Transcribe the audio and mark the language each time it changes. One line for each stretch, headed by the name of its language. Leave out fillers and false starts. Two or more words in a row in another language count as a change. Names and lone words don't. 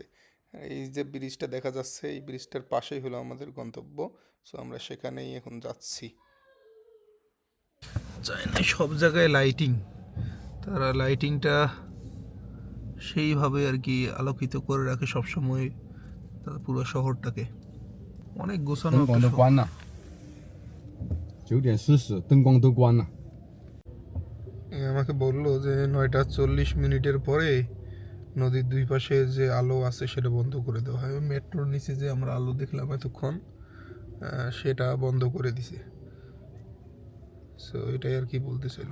Bangla: এই যে ব্রিজটা দেখা যাচ্ছে, এই ব্রিজটার পাশেই হলো আমাদের গন্তব্য। সো আমরা সেখানেই এখন যাচ্ছি। চায়নায় সব জায়গায় লাইটিং, তারা লাইটিংটা সেইভাবে আর কি আলোকিত করে রাখে সবসময় তাদের পুরো শহরটাকে। অনেক গোছানো
Chinese: 灯光都关了，9:40，灯光都关了。
Bangla: আমাকে বললো যে 9:40 পরে নদীর দুই পাশে যে আলো আছে সেটা বন্ধ করে দেওয়া হয়। মেট্রোর নিচে যে আমরা আলো দেখলাম এতক্ষণ, সেটা বন্ধ করে দিছে। সো এটাই আর কি বলতেছিল।